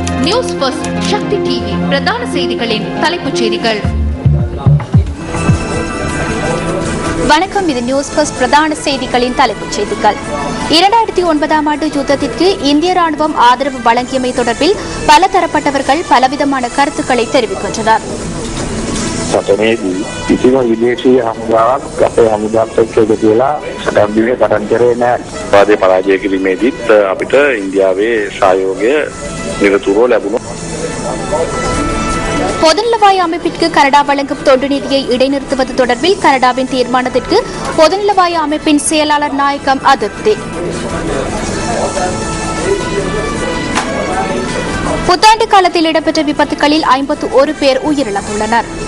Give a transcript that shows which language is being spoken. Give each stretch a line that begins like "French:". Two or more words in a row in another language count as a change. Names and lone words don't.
Tamil: நியூஸ் ஃபர்ஸ்ட் சக்தி டிவி பிரதான செய்திகளின் தலைப்புச் செய்திகள். வணக்கம், இது நியூஸ் ஃபர்ஸ்ட் பிரதான செய்திகளின் தலைப்புச் செய்திகள். 2009ஆம் ஆண்டு யுத்தத்திற்கு இந்திய ராணுவம் ஆதரவு வழங்கியமை தொடர்பில் பல தரப்பட்டவர்கள் பலவிதமான கருத்துக்களை தெரிவிக்கின்றனர்.
Sinhala: කිසිම විදේශීය හමුදාවක් අපේ හමුදාවත් එක්ක එකතු වෙලා සටන් දීලා පටන් කරේ නැහැ. වාදයේ පරාජය කිරීමේදීත් අපිට ඉන්දියාවේ සහයෝගය නිරතුරුව ලැබුණා.
Tamil: பொதுநலவாய அமைப்பிற்கு கனடா வழங்கும் தொண்டு நிதியை இடைநிறுத்துவது தொடர்பில் கனடாவின் தீர்மானத்திற்கு பொதுநலவாய அமைப்பின் செயலாளர் நாயகம் அதிருப்தி. புத்தாண்டு காலத்தில் இடம்பெற்ற விபத்துகளில் 51 பேர் உயிரிழந்துள்ளனர்.